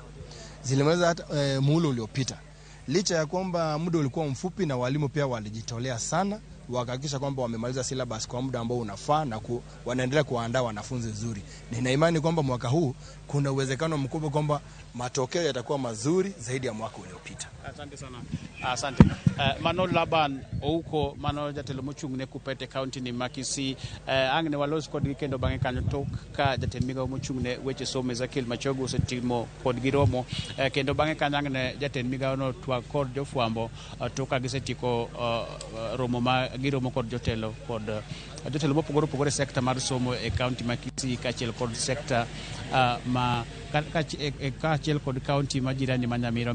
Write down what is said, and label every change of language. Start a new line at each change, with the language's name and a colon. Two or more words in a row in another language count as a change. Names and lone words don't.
Swahili: Zilimaliza hata muhula uliopita. Licha ya kwamba muda ulikuwa mfupi, na walimu pia walijitolea sana wakahakikisha kwamba wamemaliza syllabus kwa muda ambao unafaa na wanaendelea kuandaa wanafunzi vizuri. Nina imani kwamba mwaka huu kuna uwezekano mkubwa kwamba matokeo yatakuwa mazuri zaidi ya mwaka uliopita. Asante sana. Asante.
Luo (Kenya and Tanzania): Mano Laban ouko mano jatelo mochung'ne Kupete County ni Kisii angne walos kod kendo bang'e kanyo tok ka jatend migao mochung'ne weche somo Ezekiel Machogu osetimo kod giromo kendo bang'e kanyo angne jatend migao no twak kod jofwambo tok ka gisetiko romo ma giromo kod jotelo mopogore opogore sekta mar somo e kaunti ma Kisii kaachiel kod sekta kaachiel kod kaunti ma jirani ma Nyamira.